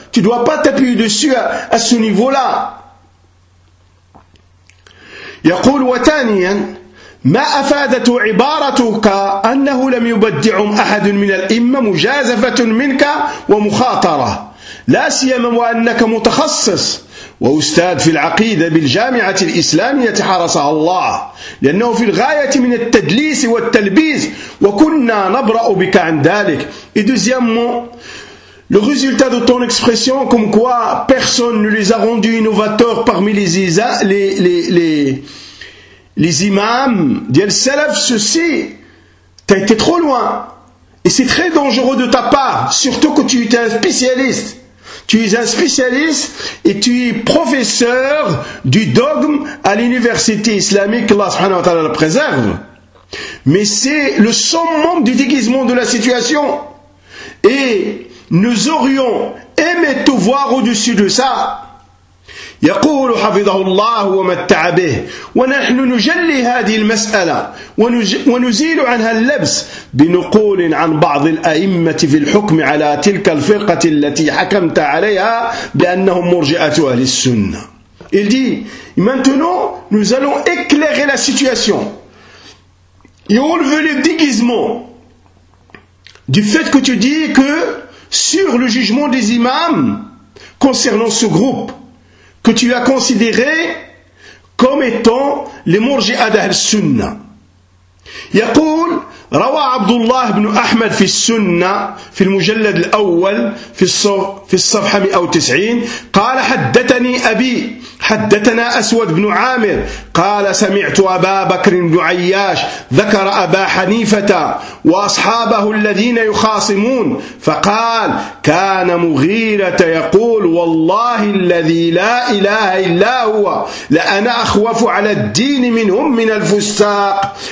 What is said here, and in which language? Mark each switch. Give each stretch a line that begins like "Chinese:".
French: Tu dois pas t'appuyer dessus à ce niveau-là.
Arabic: يقول وثانيا ما افادت عبارتك انه لم يبدعهم احد من الامه مجازفه منك ومخاطره لا سيما وانك متخصص وأستاذ في العقيدة بالجامعة الإسلامية حرسها الله، لأنه في الغاية من التدليس والتلبيس، وكنا نبرأ بك عن ذلك.
French: Et deuxièmement, le résultat de ton expression, comme quoi personne ne les a rendus innovateurs parmi les imams d'Al Salaf, ceci, t'as été trop loin. Et c'est très dangereux de ta part, surtout que tu étais un spécialiste. Tu es un spécialiste et tu es professeur du dogme à l'université islamique, Allah subhanahu wa ta'ala le préserve. Mais c'est le summum du déguisement de la situation. Et nous aurions aimé te voir au-dessus de ça.
Arabic: يقول حفظه الله ومتع به ونحن نجلي هذه المسألة ونزيل عنها اللبس بنقول عن بعض الأئمة في الحكم على تلك الفرقة التي حكمت عليها بأنهم مرجئة أهل السنة.
French: Il dit maintenant nous allons éclairer la situation et enlever le déguisement du fait que tu dis que sur le jugement des imams concernant ce groupe que tu as considéré comme étant les murji'a d'Ahl Sunnah.
Arabic: يقول روى عبد الله بن احمد في السنه في المجلد الاول في الصفحه 190 قال حدثني ابي حدثنا أسود بن عامر قال سمعت أبا بكر بن عياش ذكر أبا حنيفة وأصحابه الذين يخاصمون فقال كان مغيرة يقول والله الذي لا إله إلا هو لأنا أخوف على الدين منهم من الفساق